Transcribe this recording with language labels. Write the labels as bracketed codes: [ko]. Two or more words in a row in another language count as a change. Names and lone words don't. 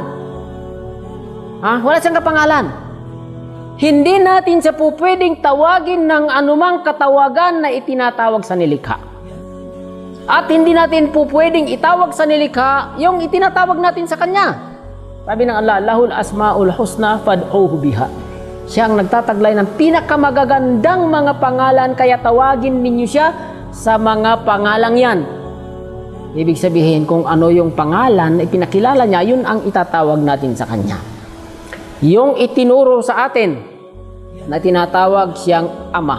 [tl] Ha? Wala siyang kapangalan. Hindi natin siya po pwedeng tawagin ng anumang katawagan na itinatawag sa nilikha. At hindi natin po pwedeng itawag sa nilikha yung itinatawag natin sa Kanya. Sabi ng Allah, [ar] له الأسماء الحسنى فادعوه بها. [tl] Siya ang nagtataglay ng pinakamagagandang mga pangalan, kaya tawagin ninyo siya sa mga pangalang yan. Ibig sabihin, kung ano yung pangalan na ipinakilala niya, yun ang itatawag natin sa Kanya. Yung itinuro sa atin na tinatawag siyang Ama.